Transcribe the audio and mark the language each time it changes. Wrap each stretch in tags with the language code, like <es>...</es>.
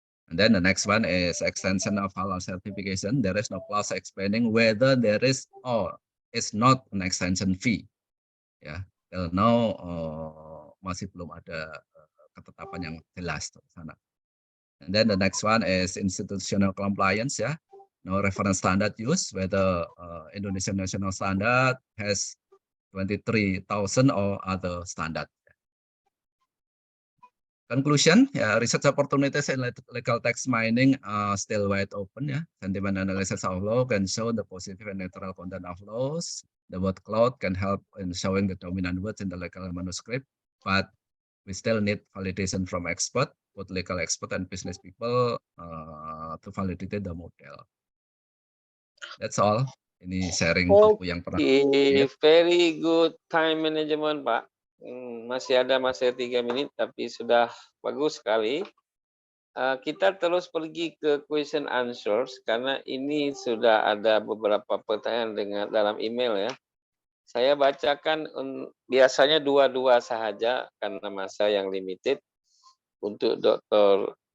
<en>And then the next one is extension of halal certification. There is no clause explaining whether there is or is not an extension fee.</en> <id>Ya,</id> <en>till now</en> <id>masih belum ada ketetapan yang jelas di sana.</id> <en>And then the next one is institutional compliance, yeah. No reference standard use, whether Indonesian national standard has 23,000 or other standard. Conclusion, yeah, research opportunities in legal text mining are still wide open. Yeah, sentiment analysis of law can show the positive and neutral content of laws. The word cloud can help in showing the dominant words in the legal manuscript, but we still need validation from expert, both legal expert and business people, to validate the model. That's all.</en> <id>Ini sharing buku yang pernah.</id> <en>Okay, very good time management, Pak.</en> <id>Masih ada 3 menit, tapi sudah bagus sekali. Kita terus pergi ke question answers karena ini sudah ada beberapa pertanyaan dalam email ya. Saya bacakan biasanya 2 sahaja karena masa yang limited untuk Dr.</id>